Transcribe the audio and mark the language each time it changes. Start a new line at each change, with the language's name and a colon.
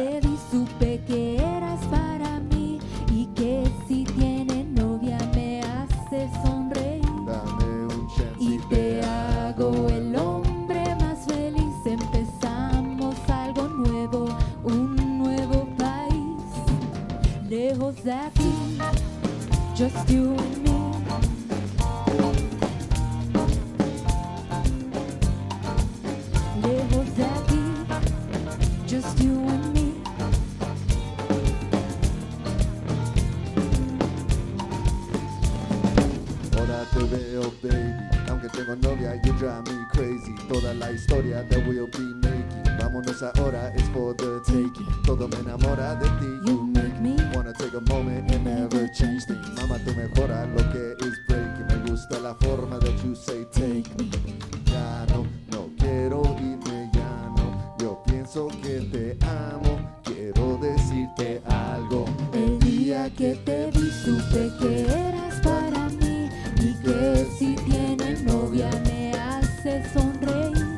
Spanish: El día que te vi supe que eras para mí y que si tiene novia me hace sonreír. Dame un chance Y te hago el hombre más feliz. Empezamos algo nuevo, un nuevo país. Lejos de aquí,
English: just you and me.
Spanish: Lejos de aquí,
English: just you and me.
Spanish: Ahora te veo, baby. Aunque tengo novia,
English: you drive me crazy.
Spanish: Toda la historia
English: that we'll be making.
Spanish: Vámonos ahora,
English: it's for the taking.
Spanish: Todo me enamora de ti.
English: You make me Wanna take a moment and never change things.
Spanish: Mama, tú mejoras lo que es breaking. Me gusta la forma
English: that you say take me.
Spanish: Ya no quiero irme, ya no. Yo pienso que te amo. Quiero decirte algo. el día que te vi supe que eras para mí y que si tienes novia me hace sonreír